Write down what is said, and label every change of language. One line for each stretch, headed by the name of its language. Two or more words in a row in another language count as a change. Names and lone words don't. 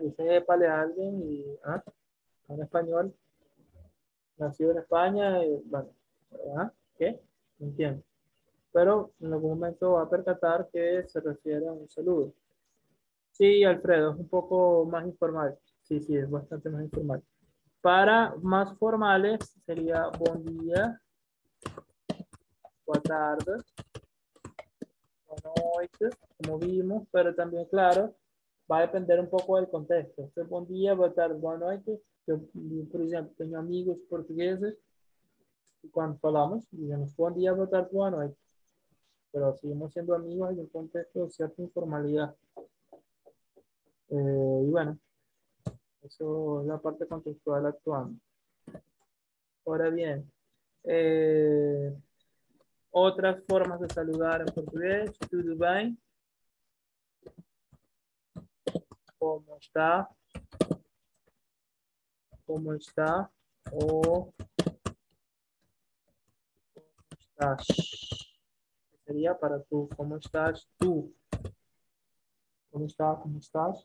Spanish: Dice épale a alguien y un español nacido en España, bueno, ¿qué? No entiendo. Pero en algún momento va a percatar que se refiere a un saludo. Sí, Alfredo, es un poco más informal. Sí, sí, es bastante más informal. Para más formales sería buen día,
Portuguese: boa tarde, boa noite,
Spanish: como vimos, pero también, claro, va a depender un poco del contexto. Este buen día,
Portuguese: boa tarde, boa noite.
Spanish: Yo, por ejemplo, tengo amigos portugueses y cuando falamos, digamos, buen día,
Portuguese: boa tarde, boa noite.
Spanish: Pero seguimos siendo amigos en un contexto de cierta informalidad. Y bueno, eso es la parte contextual actuando. Ahora bien, eh, otras formas de saludar en portugués,
Portuguese: tudo bem,
Spanish: ¿cómo está? ¿Cómo está? O estás. Sería para tú, ¿cómo estás tú? ¿Cómo está? ¿Cómo estás?